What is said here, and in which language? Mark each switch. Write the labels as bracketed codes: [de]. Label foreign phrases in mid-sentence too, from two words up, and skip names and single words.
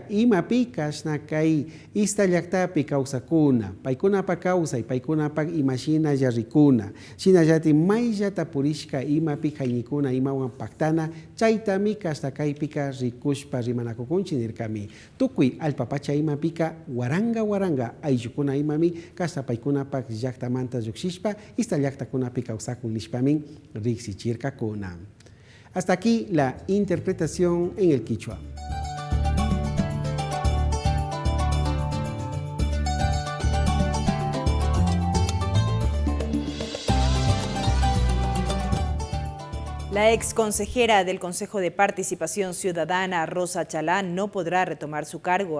[qu] imapi kashna kay istallaktapi kawsakuna paykunapa kawsay paykunapa imashina rikuna shinallati mayllata purishka imapi haynikuna imawan paktana chaytami kashna kaypika rikushpa rimanakukunchi nirkami tukuy alpapacha imapika waranga ayllukuna imami kashna paykunapa llaktamanta llukshishpa istallaktakunapi kawsakun nishpamin riksichirkakuna. [es] Hasta aquí la interpretación en el quichua. La ex consejera del Consejo de Participación Ciudadana, Rosa Chalá, no podrá retomar su cargo.